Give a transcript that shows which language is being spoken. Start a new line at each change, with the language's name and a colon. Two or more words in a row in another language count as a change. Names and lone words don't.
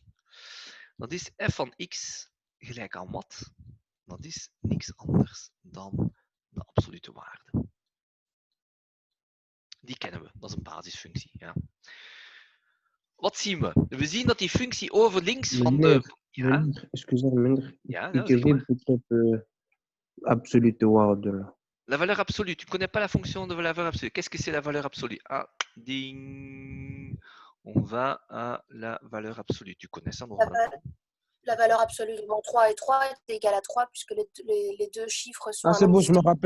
Dutch: Dat is f van x gelijk aan wat? Dat is niks anders dan de absolute waarde. Die kennen we, dat is een basisfunctie. Ja. Wat zien we? We zien dat die functie over links van de... Ja?
French: Excusez-moi,
Dutch: Ja,
French: écrivez peut-être
Dutch: absolute waarde.
French: La valeur absolue. Tu ne connais pas la fonction de la valeur absolue. Qu'est-ce que c'est la valeur absolue? Ah, ding. On va à la valeur absolue. Tu connais ça normalement? La valeur absolue. Bon, 3 et 3 est égal à 3 puisque les deux chiffres sont... Ah, c'est bon, je me rappelle.